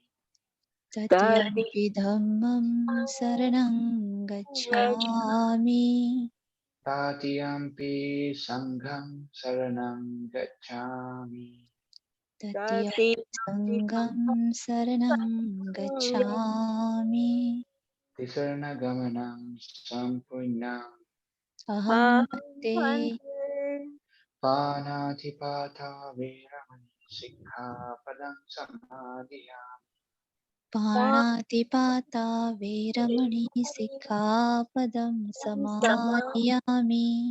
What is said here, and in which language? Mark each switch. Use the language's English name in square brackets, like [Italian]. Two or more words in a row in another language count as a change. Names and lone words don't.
[Pali] तृतीयमपि धम्मं शरणं गच्छामि तृतीयम्पि संघं शरणं गच्छामि तृतीयमपि सङ्घं शरणं गच्छामि तिसरणगमनं सम्पूर्णम् अहं मत्ते पानातिपाता वेरमणि सिक्खापदं समादियामि पाणातिपाता वेरमणि सिक्खापदं समादयामि